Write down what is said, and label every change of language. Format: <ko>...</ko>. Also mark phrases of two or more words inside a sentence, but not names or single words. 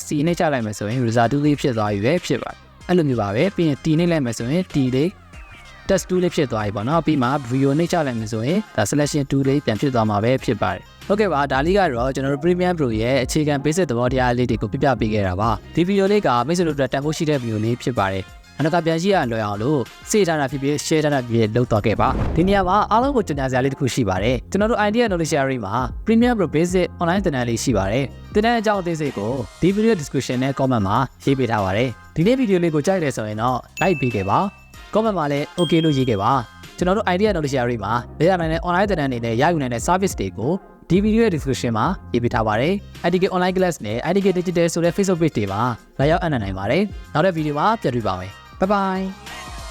<my>C နှိပ်ချလိုက်မယ်ဆိုရင်</my> <en>razor tool</en> <my>လေးဖြစ်သွားပြီပဲဖြစ်ပါတယ်အဲ့လိုမျိုးပါပဲပြီးရင် T နှိပ်လိုက်မယ်ဆိုရင် T လေး</my> <en>test tool</en> <my>လေးဖြစ်သွားပြီပေါ့နော်ပြီးမှ video နှိပ်ချလိုက်မယ်ဆိုရင်ဒါ</my> <en>selection tool</en> <my>လေးပြန်ဖြစ်သွားမှာပဲဖြစ်ပါတယ်ဟုတ်ကဲ့ပါ ဒါလေးကတော့ကျွန်တော်တို့ Premium Pro ရဲ့အခြေခံ basic သဘောတရားလေးတွေကိုပြပြပေးခဲ့တာပါဒီ video လေးကမိတ်ဆွေတို့အတွက်တန်ဖိုးရှိတဲ့ video လေးဖြစ်ပါတယ်နောက်တစ်ခါပြန်ကြည့်ရလွယ် အောင်လို့စေထားတာဖြစ်ဖြစ် share ထားတာဖြစ်ဖြစ်လုပ်တော့ခဲ့ပါဒီနေရာမှာအားလုံးကိုကြံစရာလေးတစ်ခုရှိပါတယ်ကျွန်တော်တို့ idea knowledge sharing မှာ Premium Pro</my> <en>basic online</en> <my>သင်တန်းလေးရှိပါတယ်သင်တန်းအကြောင်းအသေးစိတ်ကိုဒီ</my> <en>video description</en> <my>နဲ့ comment မှာရေးပေးထားပါတယ်ဒီနေ့ video လေးကိုကြိုက်တယ်ဆိုရင်တော့ like ပေးခဲ့ပါ comment မှာလည်း okay လို့ရေးခဲ့ပါကျွန်တော်တို့ idea knowledge sharing မှာလက်ရနိုင်တဲ့ online သင်တန်းတွေနဲ့ရယူနိုင်တဲ့ service တွေကိုဒီ video ရဲ့ description မှာရေးပေးထားပါတယ် IDK online class နဲ့ IDK digital ဆိုတဲ့</my> <en>Facebook page</en> <my>တွေမှာလာရောက်အနံ့နိုင်ပါတယ်နောက်တဲ့ video မှာပြန်တွေ့ပါမယ်</my> <en>Bye bye</en>